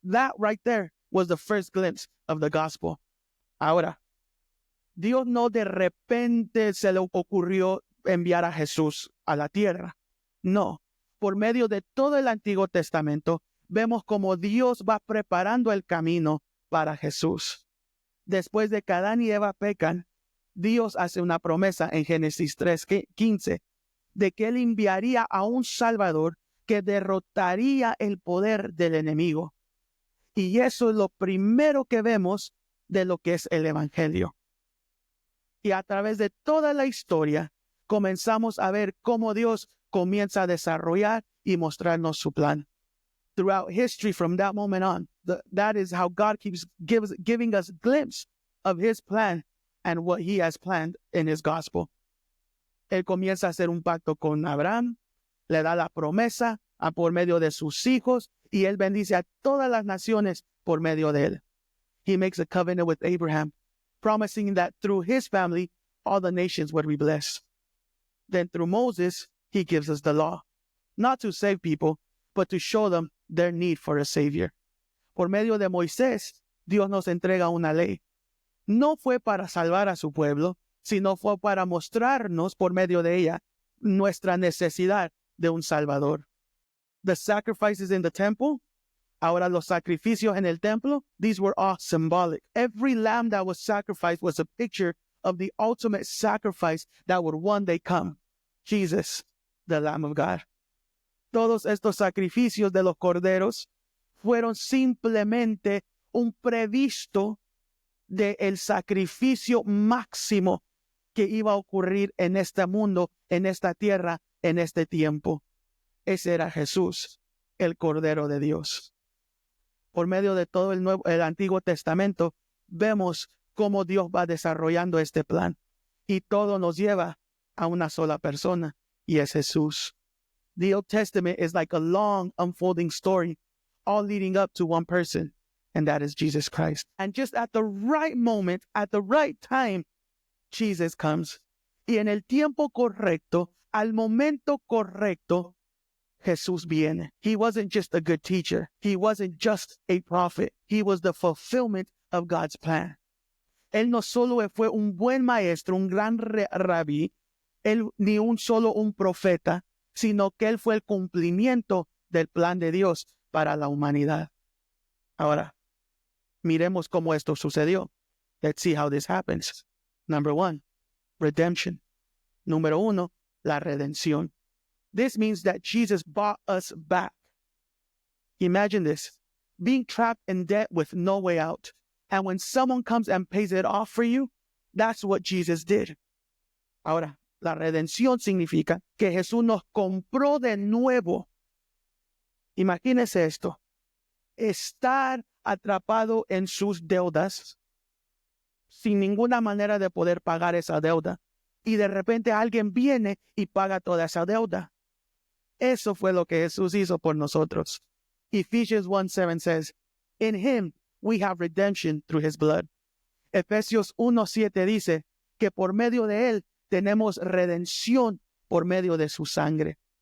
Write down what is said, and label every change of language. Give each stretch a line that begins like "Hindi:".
English: That right there was the first glimpse of the gospel.
Spanish: Ahora, Dios no de repente se le ocurrió enviar a Jesús a la tierra. No, por medio de todo el Antiguo Testamento, vemos como Dios va preparando el camino para Jesús. Después de que Adán y Eva pecan, Dios hace una promesa en Génesis 3:15 de que Él enviaría a un Salvador que derrotaría el poder del enemigo. Y eso es lo primero que vemos de lo que es el Evangelio. Y a través de toda la historia, comenzamos a ver cómo Dios comienza a desarrollar y mostrarnos su plan.
English: Throughout history, from that moment on, that is how God keeps giving us a glimpse of his plan and what he has planned in his gospel.
Spanish: Él comienza a hacer un pacto con Abraham, le da la promesa por medio de sus hijos, y él bendice a todas las naciones por medio de él.
English: He makes a covenant with Abraham, promising that through his family, all the nations would be blessed. Then through Moses, he gives us the law, not to save people, but to show them their need for a savior.
Spanish: Por medio de Moisés, Dios nos entrega una ley. No fue para salvar a su pueblo, sino fue para mostrarnos por medio de ella nuestra necesidad de un Salvador.
English: The sacrifices in the temple,
Spanish: ahora los sacrificios en el templo,
English: these were all symbolic. Every lamb that was sacrificed was a picture of the ultimate sacrifice that would one day come. Jesus, the Lamb of God.
Spanish: Todos estos sacrificios de los corderos fueron simplemente un previsto del sacrificio máximo que iba a ocurrir en este mundo, en esta tierra, en este tiempo. Ese era Jesús, el Cordero de Dios. Por medio de todo el Antiguo Testamento, vemos cómo Dios va desarrollando este plan. Y todo nos lleva a una sola persona, y es Jesús.
English: The Old Testament is like a long unfolding story, all leading up to one person, and that is Jesus Christ. And just at the right moment, at the right time, Jesus comes.
Spanish: Y en el tiempo correcto, al momento correcto, Jesús viene.
English: He wasn't just a good teacher. He wasn't just a prophet. He was the fulfillment of God's plan.
Spanish: Él no solo fue un buen maestro, un gran rabí, él ni un solo un profeta, sino que él fue el cumplimiento del plan de Dios para la humanidad. Ahora, miremos cómo esto sucedió.
English: Let's see how this happens. Number one, redemption.
Spanish: Número uno, la redención.
English: This means that Jesus bought us back. Imagine this, being trapped in debt with no way out. And when someone comes and pays it off for you, that's what Jesus did.
Spanish: Ahora, la redención significa que Jesús nos compró de nuevo. Imagínese esto, estar atrapado en sus deudas sin ninguna manera de poder pagar esa deuda. Y de repente alguien viene y paga toda esa deuda. Eso fue lo que Jesús hizo por nosotros.
English: Ephesians 1:7 says, in him we have redemption through his blood.
Spanish: Efesios 1:7 dice que por medio de él tenemos redención por medio de su sangre.